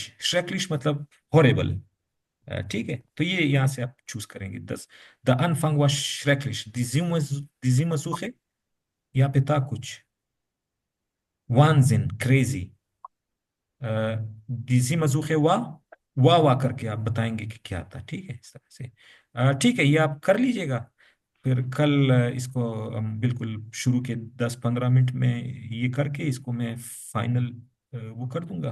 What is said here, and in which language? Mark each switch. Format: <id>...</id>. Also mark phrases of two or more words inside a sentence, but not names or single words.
<hi>schrecklich मतलब हॉरेबल। ठीक है। तो ये यहाँ से आप चूज करेंगे।</hi> <de>the Anfang war schrecklich। die Zimmersuche</de> <hi>यहाँ पे था कुछ</hi> <de>Wahnsinn crazy। die Zimmersuche</de> <hi>वाह करके आप बताएंगे कि क्या था। ठीक है, इस तरह से। ठीक है, ये आप कर लीजिएगा। फिर कल इसको हम बिल्कुल शुरू के 10-15 मिनट में ये करके इसको मैं फाइनल वो कर दूंगा।</hi>